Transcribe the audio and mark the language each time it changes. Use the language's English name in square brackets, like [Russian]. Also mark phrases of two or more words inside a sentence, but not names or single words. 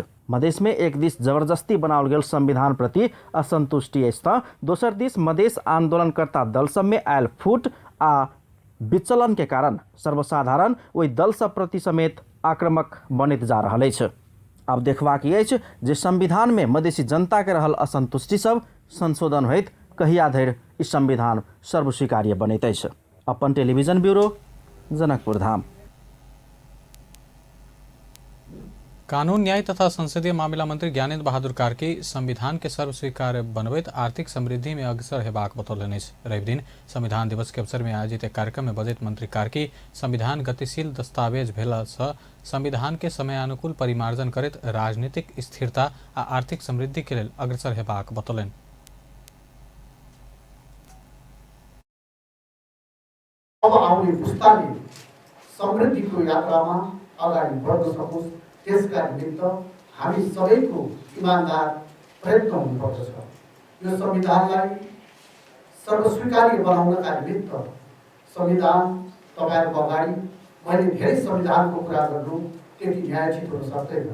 [Maithili] मधेश में एक दिस जबरदस्ती बनाओल गेल संविधान प्रति असंतुष्टि अछि तऽ दोसर दिस मधेश आंदोलनकर्ता दल सब में आयल फूट आ विचलन के कारण सर्वसाधारण ओहि दल सब प्रति समेत आक्रामक बनैत जा रहल अछि। अब देखबाक अछि जे संविधान में मधेसी जनता के रहल असंतुष्टि सब संशोधन होइत कहिया धरि ई संविधान सर्वस्वीकार्य बनैत अछि। अपन टेलीविजन ब्यूरो, जनकपुर धाम। कानून न्याय तथा संसदीय मामला मंत्री ज्ञानेन्द्र बहादुर कार्की संविधान के सर्वस्वीकार्य बनबैत आर्थिक समृद्धि में अग्रसर हेबाक बतौलनि अछि। रवि दिन संविधान दिवस के अवसर में आयोजित एक कार्यक्रम में बजैत मंत्री कार्की संविधान गतिशील दस्तावेज भेला सँ संविधान के समयानुकूल परिमार्जन करैत राजनीतिक स्थिरता आ आर्थिक समृद्धि के लेल अग्रसर हेबाक बतौलनि। [Nepali] अब आउने पुस्ताले समृद्धिको यात्रामा अगाडि बढ्न सकोस् त्यसका निमित्त हामी सबैको इमानदार प्रयत्न हुनुपर्दछ। यो संविधानलाई सर्वस्वीकार्य बनाउनका निमित्त संविधान तपाईहरुको अगाडि मैले धेरै संविधानको कुरा गर्नु त्यति न्यायोचित हुन सक्दैन।